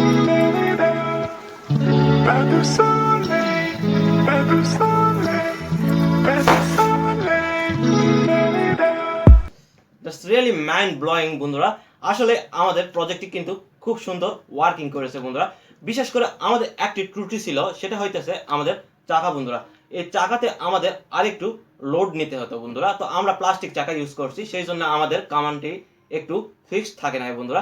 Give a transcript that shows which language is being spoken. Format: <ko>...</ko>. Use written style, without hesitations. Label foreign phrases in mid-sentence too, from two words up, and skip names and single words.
<fr>pas de soleil, pas de soleil, pas de soleil.</fr> <en>just really mind blowing বন্ধুরা।</en> <bn>আসলে আমাদের প্রজেক্টটি কিন্তু খুব সুন্দর ওয়ার্কিং করেছে বন্ধুরা। বিশেষ করে আমাদের একটি ত্রুটি ছিল, সেটা হইতেছে আমাদের চাকা বন্ধুরা। এই চাকাতে আমাদের আরেকটু লোড নিতে হতো বন্ধুরা। তো আমরা প্লাস্টিক চাকা ইউজ করছি, সেই জন্য আমাদের কামানটি একটু ফিক্সড থাকে না বন্ধুরা।</bn>